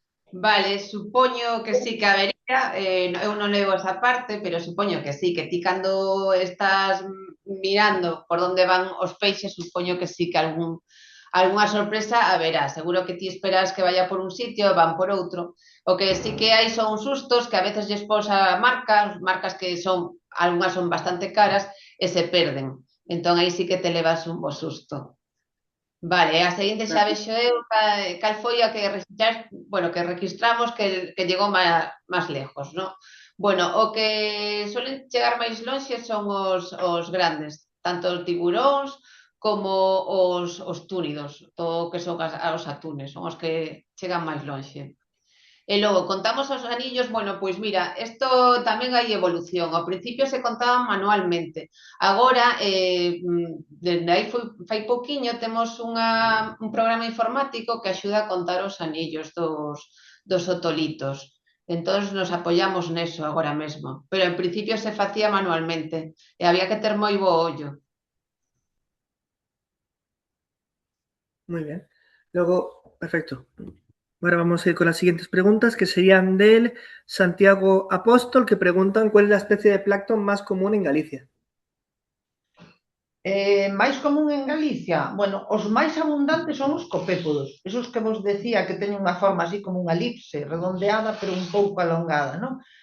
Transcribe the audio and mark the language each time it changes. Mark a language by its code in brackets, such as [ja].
[gl] Vale, supoño que sí que habería, eu non leo esa parte, pero supoño que sí, que ti cando estás mirando por onde van os peixes, supoño que sí que algunha sorpresa haberá. Seguro que ti esperas que vaya por un sitio e van por outro. O que sí que hai son sustos que a veces lles posa marcas que son, algunhas son bastante caras e se perden. Entón aí sí que te levas un bo susto. Vale, a seguinte xa vexo eu cal foi a que registramos que llegou máis lejos, non? Bueno, o que suelen chegar máis lonxe son os grandes, tanto os tiburóns como os túnidos, todo o que son os atunes, son os que chegan máis lonxe. E logo, contamos os anillos, bueno, pois mira, isto tamén hai evolución. Ao principio se contaban manualmente. Agora, dende aí fai pouquiño, temos un programa informático que axuda a contar os anillos dos otolitos. Entón, nos apoiamos neso agora mesmo. Pero en principio se facía manualmente e había que ter moi bo ollo. [es] Muy bien. Luego, perfecto. Ahora vamos a ir con las siguientes preguntas, que serían del Santiago Apóstol, que preguntan cuál es la especie de plancton más común en Galicia. [gl] Máis común en Galicia? Bueno, os máis abundantes son os copépodos, esos que vos decía que teñen unha forma así como unha elipse, redondeada, pero un pouco alongada, non?